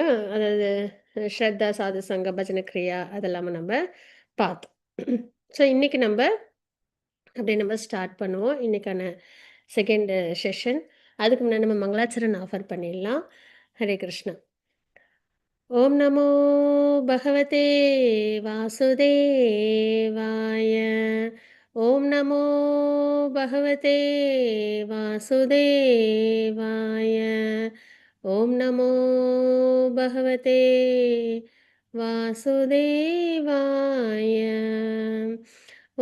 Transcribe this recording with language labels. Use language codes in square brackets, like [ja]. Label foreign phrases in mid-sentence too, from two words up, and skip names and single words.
[ta] அதாவது ஸ்ரத்தா, சாது சங்க, பஜன கிரியா அதெல்லாமே நம்ம பார்த்தோம். ஸோ இன்னைக்கு நம்ம அப்படியே நம்ம ஸ்டார்ட் பண்ணுவோம் இன்னைக்கான [en] second session. [ta] அதுக்கு முன்னாடி நம்ம மங்களாச்சரன் ஆஃபர் பண்ணிடலாம். [sa] हरे कृष्ण। ओम् नमो भगवते वासुदेवाय. ओम् नमो भगवते वासुदेवाय. ओम् नमो भगवते वासुदेवाय.